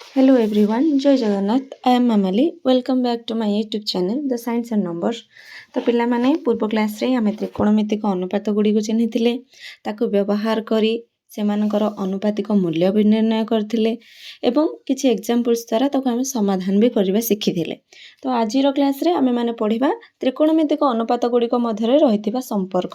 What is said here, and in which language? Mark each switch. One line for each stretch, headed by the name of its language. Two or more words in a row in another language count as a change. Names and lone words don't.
English: Hello everyone, Jai Jagannath. I am Mamali. Welcome back to my YouTube channel, The Science and Numbers.
Odia: ତ ପିଲାମାନେ ପୂର୍ବ କ୍ଲାସ୍ରେ ଆମେ ତ୍ରିକୋଣମିତିକ ଅନୁପାତ ଗୁଡ଼ିକୁ ଚିହ୍ନିଥିଲେ, ତାକୁ ବ୍ୟବହାର କରି ସେମାନଙ୍କର ଅନୁପାତିକ ମୂଲ୍ୟ ବି ନିର୍ଣ୍ଣୟ କରିଥିଲେ ଏବଂ କିଛି ଏକ୍ଜାମ୍ପଲ୍ସ ଦ୍ୱାରା ତାକୁ ଆମେ ସମାଧାନ ବି କରିବା ଶିଖିଥିଲେ। ତ ଆଜିର କ୍ଲାସ୍ରେ ଆମେମାନେ ପଢ଼ିବା ତ୍ରିକୋଣମିତିକ ଅନୁପାତ ଗୁଡ଼ିକ ମଧ୍ୟରେ ରହିଥିବା ସମ୍ପର୍କ।